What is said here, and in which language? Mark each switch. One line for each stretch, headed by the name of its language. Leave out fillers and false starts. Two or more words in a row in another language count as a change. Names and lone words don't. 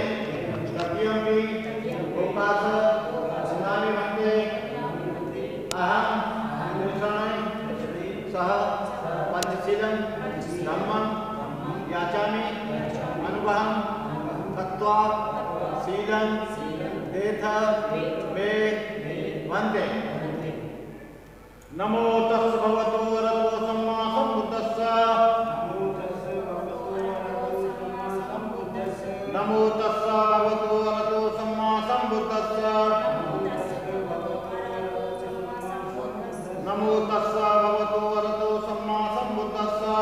Pali: तृतीयंपि ओकास वन्दामि वन्दे अहं त्रिशरणेन सह पंचशीलं धम्मं याचामि अनुभवं कृत्वा शीलं देह मे वन्दे। नमो तस् भगवतो अरहतो सम्मा सम्बुद्धस्स। नमो तस् भगवतो अरहतो सम्मा सम्बुद्धस्स। नमो तस् भगवतो अरहतो सम्मा सम्बुद्धस्स।